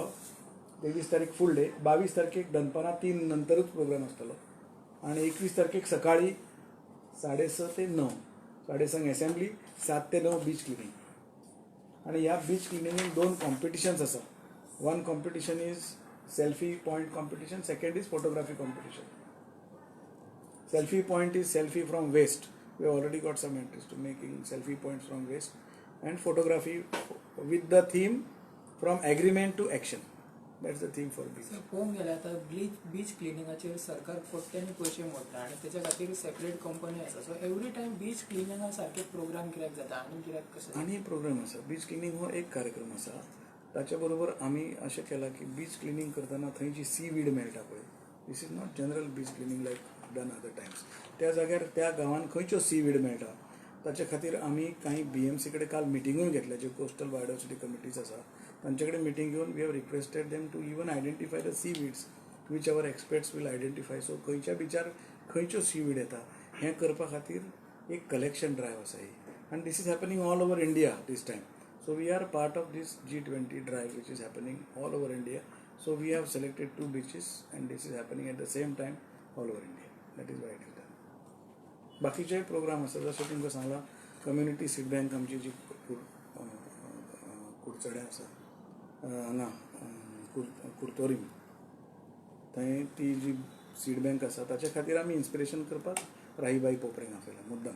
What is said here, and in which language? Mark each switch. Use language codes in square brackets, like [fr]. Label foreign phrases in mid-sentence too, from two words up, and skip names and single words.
[kok] 23 तारीख [en] full day, [kok] 22 तारखेक दनपारां 3 नंतरच प्रोग्राम आसतलो, आणि 21 तारखेक सकाळी 6:30 ते 9, 6:30 असेंब्ली, 7 ते 9 [en] beach cleaning. [kok] आणि ह्या [en] beach cleaningek [kok] 2 कॉम्पिटिशन्स आसा. [en] One competition is selfie point competition, second is photography competition. Selfie point is selfie from waste. We have already got some interest to making selfie points from waste, and photography with the theme from agreement to action. That's the thing for beach. [kok] पळोवंक गेल्यार आतां [en] beach cleaningacher [kok] सरकार कोट्यांनी पयशे मोडटा आनी त्याच्या खातीर [en] separate company [kok] आसा. [en] so every time beach cleaninga [kok] सारके प्रोग्राम कित्याक जाता आनी कित्याक कशें? आनी प्रोग्राम आसा. [en] beach cleaning [kok] हो एक कार्यक्रम आसा. ताच्या बरोबर आमी अशें केलां की बीच क्लिनींग करतना थंय जी [en] sea weed [kok] मेळटा पळय, [en] this is not general beach cleaning like done other times. [kok] त्या जाग्यार त्या गांवांत खंयच्यो [en] sea weed [kok] मेळटा ताचे खातीर आमी काही BMC कडेन काल मिटिंगूय घेतल्या, जे [en] coastal biodiversity committees [kok] आसा तांचे कडेन मिटींग घेवन [en] we have requested them to even identify the sea weeds which our experts will identify. [kok] सो खंयच्या बिचार खंयच्यो [en] sea weed [kok] येता हें करपा खातीर एक [en] collection drive [kok] आसा ही. [en] आनी this is happening all over India this time. So we are part of this G20 drive which is happening all over India. So we have selected 2 beaches and this is happening at the same time all over India. That is why it is done. [kok] बाकीचे प्रोग्राम आसा जसं तुमकां सांगला [en] community seed bank [kok] आमची जी कुडचड्या आसा हांगा कुर्तोरीम थंय ती जी [en] seed bank [kok] आसा ताचे खातीर आमी इन्स्पिरेशन करपाक राहीबाई पोपरेंक आपयला मुद्दम.